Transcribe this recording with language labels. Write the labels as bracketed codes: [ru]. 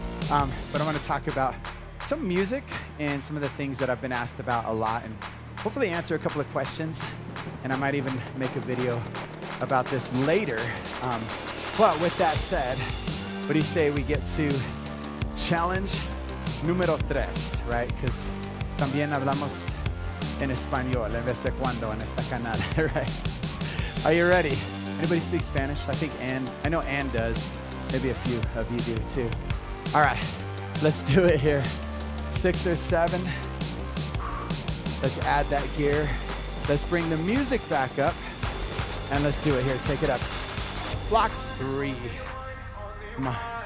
[en] But I'm gonna talk about some music and some of the things that I've been asked about a lot, and hopefully answer a couple of questions. And I might even make a video about this later. But with that said, what do you say we get to challenge número 3, right? [es] Because también hablamos en español en vez de cuando en esta canal, right? [en] Are you ready? Anybody speak Spanish? I think I know Ann does. Maybe a few of you do too. All right, Let's do it here. 6 or 7. Let's add that gear. Let's bring the music back up. And let's do it here. Take it up. Block 3. Come on.